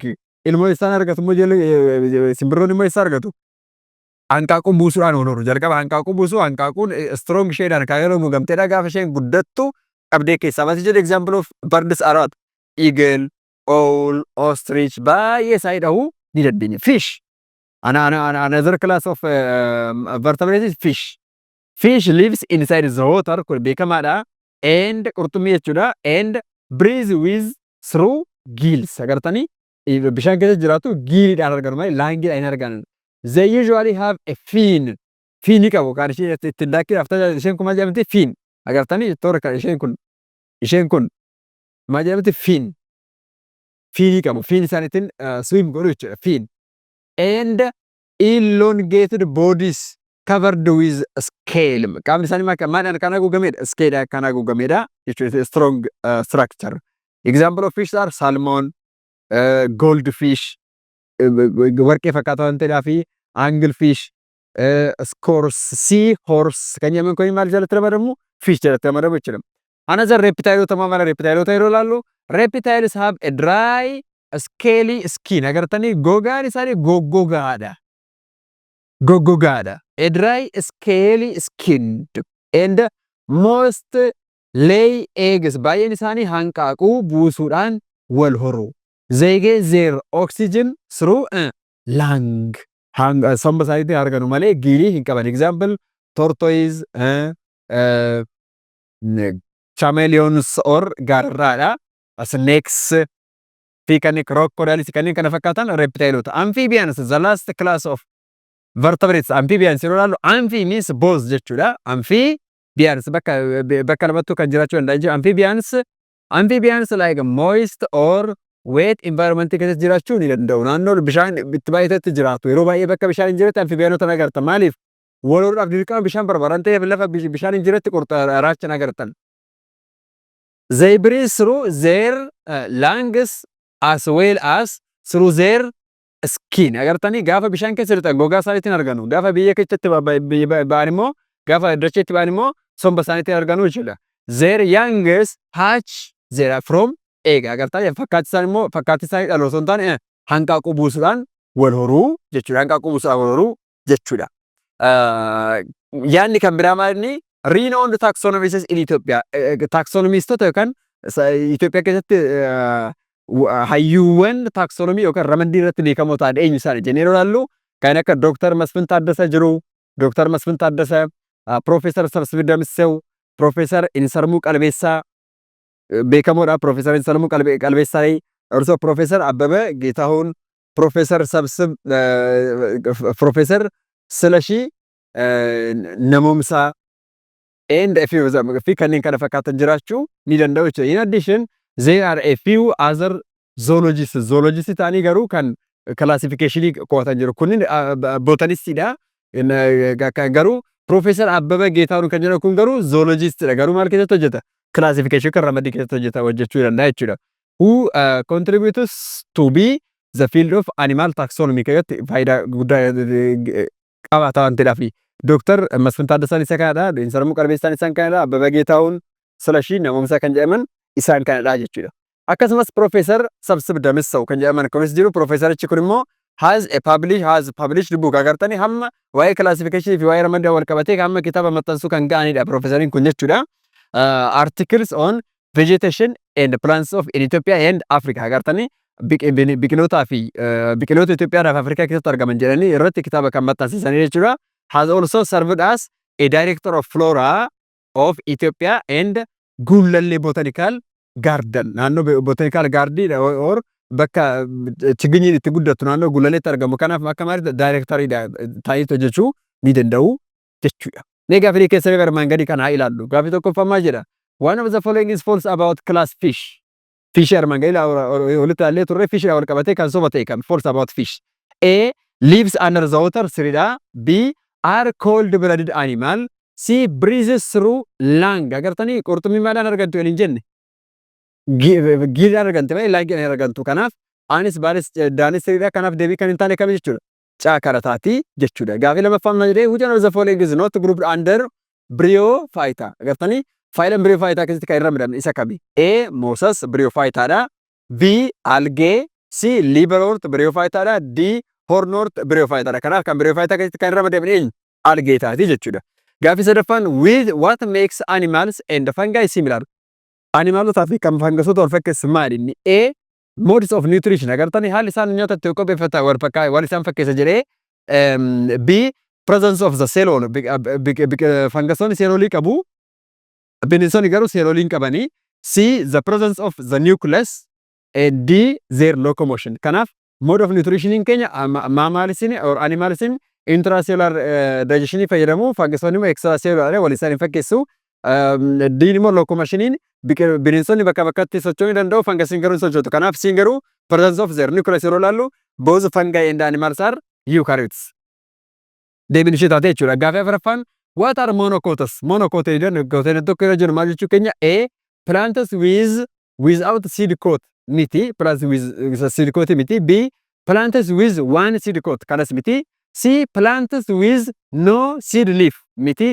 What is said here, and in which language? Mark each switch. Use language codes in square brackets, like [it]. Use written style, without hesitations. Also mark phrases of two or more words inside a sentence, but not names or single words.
[om] Ilmoo isaan argatu immoo simbirroonni immoo isaan argatu. Hanqaaquun buusuudhaan oolu. Jalqaba hanqaaquu buusuu hanqaaquun [en] strong shade'aan [om] kan yeroo mugamteedha gaafa isheen guddattu qabdee keessaa baasii jedhu [en] example of birds are what? [om] Eagle, owl, ostrich baay'ee isaanii dhahuu ni dandeenya. [en] Fish. Another class of vertebrates is fish. Fish lives inside the water [om] kun beekamaadha. And qurxummii jechuudha. [en] And breathe with through gills. [om] Agartanii bishaan keessa jiraatu giiliidhaan arganu malee laangiidhaan hin arganan. [en] They usually have a fin. [om] Fiini qabu kan isheen ittiin daakkiidhaaf tajaajilu. Isheen kun maal jedhamti? Fin. Agartanii toora kan isheen kun maal jedhamti? Fin. Fiini qabu. Fiin isaan ittiin swim godhu jechuudha. Fin. [en] And elongated bodies covered with scale. [om] Qaamni isaanii maadhaan kan haguugamedha? Scale kan haguugamedha jechuudha. [en] Strong structure. Example of fish are salmon, goldfish, [om] warqee fakkaatu waan ta'eedhaa fi anglefish, scores, sea horse kan jedhaman kun maal jalatti ramadamu? Fish jalatti ramadamu jechuudha. [en] Another reptile [om] mala reptile yeroo ilaallu [en] reptiles have a dry scaly skin. [om] Agartanii gogaan isaanii goggogaadha. Goggogaadha. [en] A dry scaly skin and most lay eggs. [om] Baay'een isaanii hanqaaquu buusuudhaan wal horu. [en] They get their oxygen through lung. [om] Somba isaaniitti arganu malee giilii hin qaban. [en] Example tortoise, chameleons or [om] garraadha. Snakes fi kanneen crocodiles kanneen kana fakkaatan reptileota. [en] Amphibians, the last class of vertebrates. [om] Amphibians yeroo ilaallu [en] amphi means both [om] jechuudha. Amphibians bakka lamattuu kan jiraachuu danda'an. [en] Amphibians like moist or wet environment [om] keessatti jiraachuu ni danda'u. Naannoo bishaan itti baay'eetti jiraatu. Yeroo baay'ee bakka bishaan hin jiretti amphibianota agarta. Maaliif? Waloodhaaf dirqama bishaan barbaadan ta'eef lafa bishaan hin jiretti raachan agartan. [en] They breathe through their lungs as well as through their skin. [om] Agartanii gaafa bishaan keessa jirtan gogaa isaaniitiin arganu. Gaafa biyya keessatti ba'an immoo gaafa dacheetti ba'an immoo somba isaaniitiin arganu jechuudha. [en] Their youngs hatch there from egg. [om] Agartanii fakkaatti isaan immoo fakkaatti isaanii dhaloo osoo hin taane hanqaaquu buusuudhaan wal horuu jechuudha. Hanqaaquu buusuudhaan wal horuu jechuudha. Yaadni kan biraa maalini? [en] Renowned taxonomists in Ethiopia. [om] Taxonomistota yookaan Itoophiyaa keessatti hayyuuwwan taxonomii yookaan ramaddii irratti beekamoo ta'an eenyu isaanii jennee yeroo ilaallu kan akka Dr. Masfin Taaddasaa jiru. Dr. Masfin Taaddasaa, Profeesar Sabsib Damsew, Profeesar Insarmuu Qalbeessaa beekamoodha. Profeesar Insarmuu Qalbeessaa, also Profeesar Abbabee Geetahuun, Profeesar Sabsib, Profeesar Silashii Namoomsaa [en] and a few [om] kanneen kana fakkaatan jiraachuu ni danda'u jechuudha. [en] In addition, there are a few other zoologists. [om] Zoologists ta'anii garuu kan classificationii qo'atan jiru. Kunniin botanistiidha. Garuu Profeesar Abbabee Geetahuun kan jedhamu kun garuu zoologistidha. Garuu maal keessatti hojjeta? Classification kan ramaddii keessatti hojjechuu danda'a jechuudha. [en] Who contributes to be the field of animal taxonomy [om] keessatti faayidaa guddaa qabaata waan ta'eedhaaf. [en] Dr. [om] Masfin Taaddasaan isa kanadha. Insarmuu Qalbeessaan isaan kanadha. Abbabee Geetahuun, Silashii Namoomsaa kan jedhaman isaan kanadha jechuudha. Akkasumas Profeesar Sabsib Damsew kan jedhaman kunis jiru. Profeesarichi kun immoo [en] has published book. [om] Agartanii hamma waa'ee classification fi waa'ee ramaddii wal qabatee hamma kitaaba maxxansuu kan ga'anidha Profeesariin kun jechuudha. [en] Articles on vegetation and plants of Ethiopia and Africa. [om] Agartanii biqilootaa fi biqiloota Itoophiyaa fi Afrikaa keessatti argaman jedhanii irratti kitaaba kan maxxansiisanii jechuudha. [en] Has also served as a director of flora of Ethiopia and Gullalle Botanical Garden. [om] Naannoo Botanical Garden or bakka chigeenyi itti guddatu naannoo Gullalleetti argamu. Kanaaf akka maaliif directoridha ta'ee hojjechuu ni danda'u jechuudha. Mee gaafii keessa garmaan gadi kan haa ilaallu. Gaafii tokkoffammaa jedha. [en] One of the following is false about class fish. [om] Fish armaan gadi walitti ilaallee turre fish wal qabatee kan soba ta'e kan [en] false about fish. [om] A. [en] Lives under the water. [om] Siriidha. [en] B. Are cold-blooded animal. C. Breathes through lung. [om] Agartanii qurxummii maadhaan argantu hin jenne. Giidhaan argante malee laangiin hin argantu. Kanaaf anis baanis daanis siriidha. Kanaaf deebii kan hin taane kam jechuudha. Caakarataati jechuudha. Gaafii lammaffaan jedhee [en] which one of the following is not grouped under Bryophyta. [om] Agartanii faayilaan Bryophyta keessatti kan hin ramadaman isa kami? A. Mosas Bryophytaadha. B. Algae. C. Liberort Bryophytaadha. D. Hornort Bryophytaadha. Kanaaf kan Bryophyta keessatti kan hin ramadaman eenyu? Algae taati jechuudha. Gaafii sadaffaan [en] with what makes animals and fungi similar? [om] Animalotaa fi kan fangasoota wal fakkeessu maali? [en] A. Modes of nutrition. [om] Agartanii haalli isaan nyaata itti qopheeffatan wal isaan fakkeessa jedhee. [en] B. Presence of the cellule. [om] Fangasoonni seeloolii qabu. Bineensonni garuu seeloolii hin qabanii. C. [en] The presence of the nucleus. [om] D. [en] Their locomotion. [om] Kanaaf [en] mode of nutrition [om] keenya mammalisin or animalisin [en] intracellular digestion [om] fayyadamu. Fangasoonni immoo extracellular wal isaan hin fakkeessu. D immoo locomotion bineensonni bakka bakkatti socho'uu danda'u. Fangasiin garuu sochootu. Kanaaf siin garuu [en] presence of their nucleus [om] yeroo ilaallu [en] both fungi and animals are eukaryotes. [om] deebiin ishee taate jechuudha. Gaaffii afuraffaan [en] what are monocots? [om] Monocots jedhan gosoota tokko irra jiru maal jechuu keenya? A [en] plants without seed coat [om] miti, [en] plants with seed coat [om] miti. B [en] plants with one seed coat [om] kanas miti. C [en] plants with no seed leaf [om] miti.